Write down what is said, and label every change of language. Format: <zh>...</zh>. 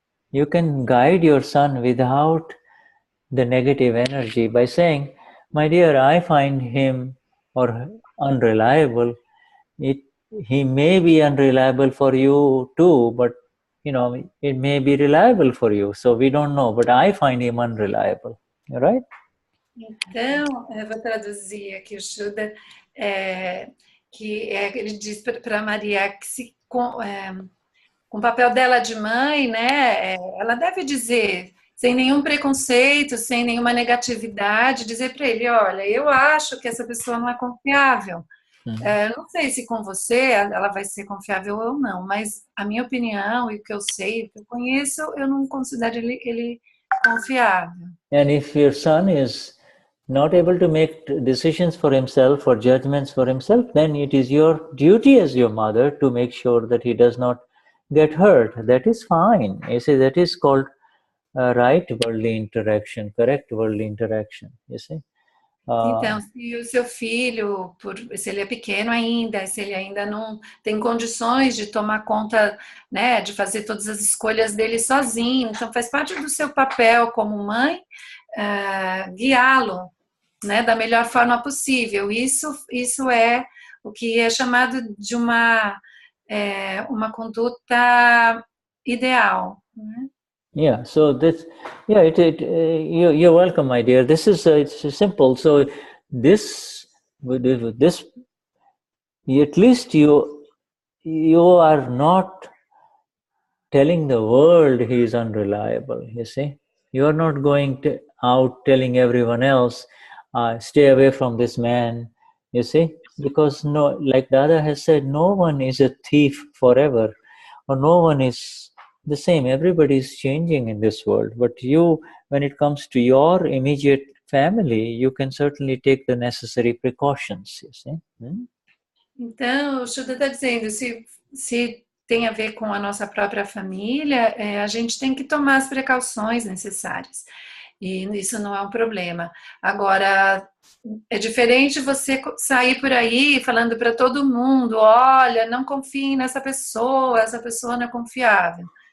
<en>You can guide your son without the negative energy by saying, my dear, I find him unreliable. He may be unreliable for you too, but it may be reliable for you. So we don't know, but I find him unreliable. Right?</en> <pt>Então, eu vou traduzir aqui o Shuddha, ele diz para Maria que com o papel dela de mãe, né, ela deve dizer, sem nenhum preconceito, sem nenhuma negatividade, dizer para ele, olha, eu acho que essa pessoa não é confiável. Não sei se com você ela vai ser confiável ou não, mas a minha opinião e o que eu sei, o que eu conheço, eu não considero ele confiável.</pt> <en>And if your son is not able to make decisions for himself or judgments for himself, then it is your duty as your mother to make sure that he does not get hurt. That is fine. You see, that is called right worldly interaction, correct worldly interaction, you see.</en> <pt>Então, se o seu filho, se ele é pequeno ainda, se ele ainda não tem condições de tomar conta, né, de fazer todas as escolhas dele sozinho, então faz parte do seu papel como mãe guiá-lo, né, da melhor forma possível. Isso é o que é chamado de uma conduta ideal, né?</pt> <en>Yeah, so this, yeah, you're welcome, my dear. This is it's simple. So this, with this, at least you are not telling the world he is unreliable. You see, you are not going out telling everyone else, stay away from this man. You see, because no, like Dada has said, no one is a thief forever, or no one is the same. Everybody is changing in this world. But you, when it comes to your immediate family, you can certainly take the necessary precautions. You see.</en> <pt>Então, o Shuddha está dizendo, se tem a ver com a nossa própria família, a gente tem que tomar as precauções necessárias. E isso não é um problema. Agora, é diferente você sair por aí falando para todo mundo, olha, não confie nessa pessoa, essa pessoa não é confiável.</pt>